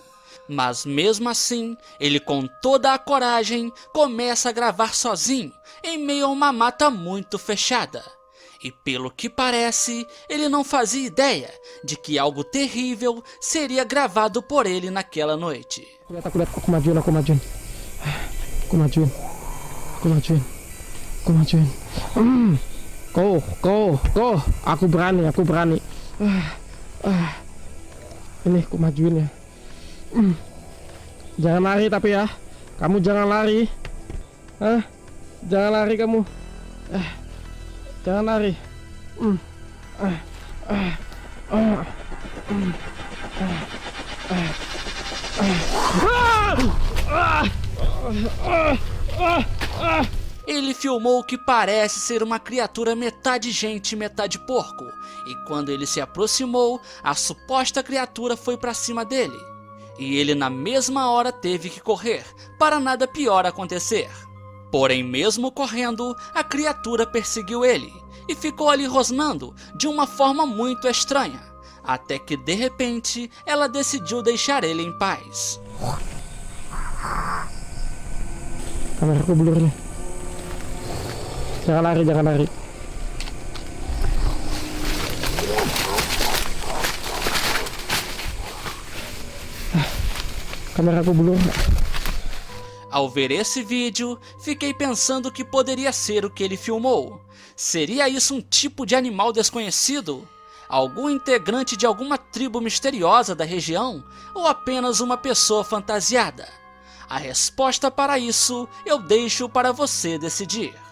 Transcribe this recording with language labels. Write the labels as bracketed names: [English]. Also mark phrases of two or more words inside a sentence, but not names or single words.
[Portuguese] Mas mesmo assim, ele com toda a coragem começa a gravar sozinho, em meio a uma mata muito fechada. E pelo que parece, ele não fazia ideia de que algo terrível seria gravado por ele naquela noite. [Indonesian] Aku majuin. Go. Aku berani. Ini aku majuin ya. Jangan lari tapi ya. Kamu jangan lari. Jangan lari kamu. Jangan lari. [Portuguese] Ele filmou o que parece ser uma criatura metade gente e metade porco, e quando ele se aproximou, a suposta criatura foi para cima dele. E ele na mesma hora teve que correr, para nada pior acontecer. Porém, mesmo correndo, a criatura perseguiu ele, e ficou ali rosnando de uma forma muito estranha, até que de repente ela decidiu deixar ele em paz. [Indonesian] Kameraku blur nih. Jangan lari. Kameraku blur. [Portuguese] Ao ver esse vídeo, fiquei pensando que poderia ser o que ele filmou. Seria isso um tipo de animal desconhecido? Algum integrante de alguma tribo misteriosa da região? Ou apenas uma pessoa fantasiada? A resposta para isso eu deixo para você decidir.